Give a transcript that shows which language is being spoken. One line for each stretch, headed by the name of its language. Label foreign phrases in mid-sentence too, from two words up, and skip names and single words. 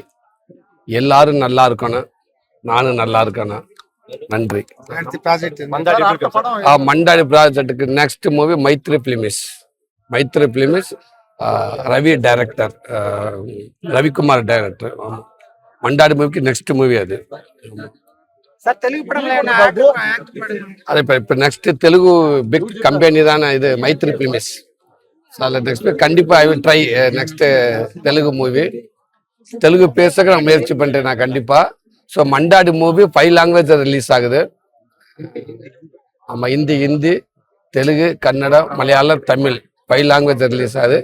Tamil: எல்லாரும் நல்லா இருக்கணும், நானும் நல்லா இருக்கணும். நன்றி. மண்டாடி ப்ராஜெக்டுக்கு
English: next movie
Tamil: மைத்ரி பிலிமிஸ் ரவி டைரக்டர், ரவிக்குமார் டைரக்டர். மண்டாடி மூவிக்கு
English: next movie
Tamil: அது.
Telugu: అదే இப்போ నెక్స్ట్ తెలుగు
English: big company
Telugu: దాని ఇది మైత్రి ఫిలిమ్స్.
English: చాలా నెక్స్ట్ கண்டிப்பா I will try next Telugu movie.
Tamil: தெலுங்கு பேசக்க நான் முயற்சி பண்றேன் நான் கண்டிப்பா. ஸோ மண்டாடி மூவி 5
English: language release
Tamil: ஆகுது. ஆமா, ஹிந்தி, தெலுங்கு, கன்னடம், மலையாளம், தமிழ் 5
English: language release
Tamil: ஆகுது.